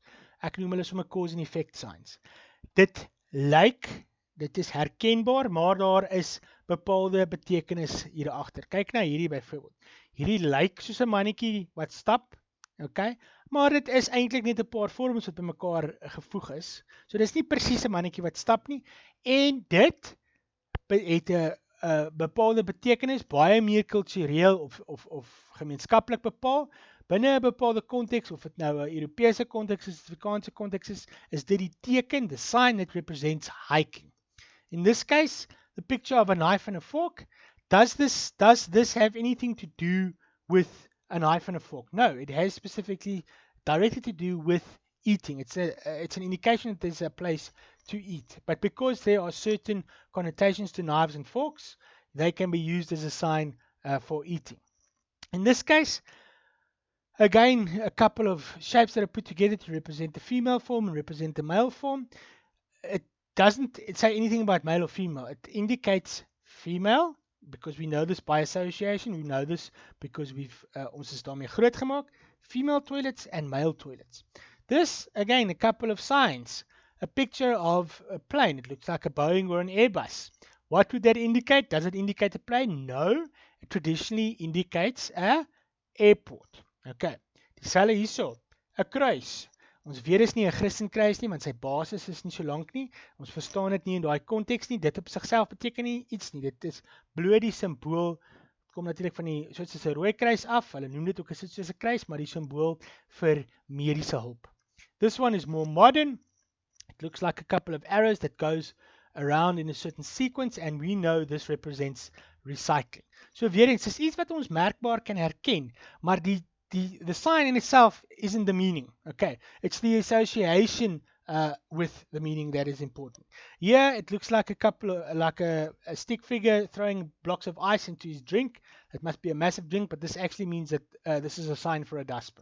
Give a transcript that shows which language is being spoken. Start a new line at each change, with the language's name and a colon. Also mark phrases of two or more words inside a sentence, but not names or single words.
Afrikaans: Ek noem hulle sommer
English: cause and effect signs.
Afrikaans: Dit is herkenbaar, maar daar is bepaalde betekenis hier agter. Kyk na hierdie byvoorbeeld. Hierdie lyk soos 'n mannetjie wat stap, okay? Maar dit is eintlik net 'n paar vorms wat bymekaar gevoeg is. So dis nie presies 'n mannetjie wat stap nie en dit het 'n bepaalde betekenis, baie meer kultureel of gemeenskaplik bepaal, binne 'n bepaalde konteks, of dit nou 'n Europese konteks is, Afrikaanse konteks is dit die teken,
English: the sign that represents hiking. In this case, the picture of a knife and a fork, does this have anything to do with a knife and a fork? No, it has specifically directly to do with eating. It's an indication that there's a place to eat. But because there are certain connotations to knives and forks, they can be used as a sign for eating. In this case, again, a couple of shapes that are put together to represent the female form and represent the male form. It doesn't say anything about male or female. It indicates female, because we know this by association. We know this because
Afrikaans: ons is daarmee groot gemaak.
English: Female toilets and male toilets. This, again, a couple of signs. A picture of a plane. It looks like a Boeing or an Airbus. What would that indicate? Does it indicate a plane? No. It traditionally indicates a airport.
Afrikaans: Okay. Dieselfde hierso. 'n Kruis. Ons weet dis nie 'n Christenkruis nie, want sy basis is nie so lank nie. Ons verstaan dit nie in daai konteks nie. Dit op sigself beteken nie iets nie. Dit is bloot die simbool. Dit kom natuurlik van die soos 'n rooi kruis af. Hulle noem dit ook as soos 'n kruis, maar die simbool vir mediese hulp.
English: This one is more modern. It looks like a couple of arrows that goes around in a certain sequence, and we know this represents recycling.
Afrikaans: So weer eens, is iets wat ons merkbaar kan herken, maar
English: the sign in itself isn't the meaning. Okay, it's the association with the meaning that is important. Here it looks like a stick figure throwing blocks of ice into his drink. It must be a massive drink, but this actually means that this is a sign for a dustbin.